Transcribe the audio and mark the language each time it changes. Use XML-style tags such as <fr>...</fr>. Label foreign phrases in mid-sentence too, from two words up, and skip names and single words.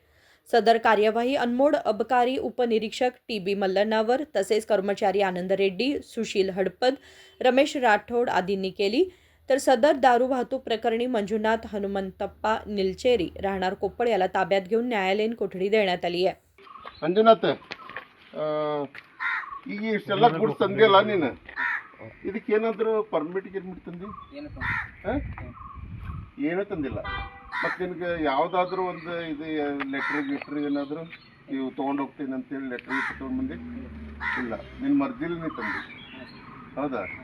<mr>सदर कार्यवाही अनमोड अबकारी उपनिरीक्षक टी.बी. मल्लनावर तसेच कर्मचारी आनंद रेड्डी, सुशील हडपद, रमेश राठोड आदींनी केली. तर सदर दारू वाहतूक प्रकरणी मंजुनाथ हनुमंतप्पा निलचेरी राहणार कोप्पड याला ताब्यात घेऊन न्यायालयीन कोठडी देण्यात आली आहे.</mr> <kn>ಮಂಜುನಾಥ್ ಈಗ ಇಷ್ಟೆಲ್ಲ ಗುಡ್ಸ್ ತಂದಿಲ್ಲ ನೀನು ಇದಕ್ಕೇನಾದರೂ ಪರ್ಮಿಟ್ ತಂದಿ ಏನೂ ತಂದಿಲ್ಲ ಮತ್ತು ನಿನಗೆ ಯಾವುದಾದ್ರೂ ಒಂದು ಇದು ಲೆಟ್ರ್ ಏನಾದರೂ ನೀವು ತೊಗೊಂಡು ಹೋಗ್ತೀನಿ ಅಂತೇಳಿ ಲೆಟ್ರ್ ತೊಗೊಂಡು ಬಂದು ಇಲ್ಲ ನಿನ್ನ ಮರ್ಜಿಲಿ ನೀ ತಂದಿ ಹೌದಾ?</kn>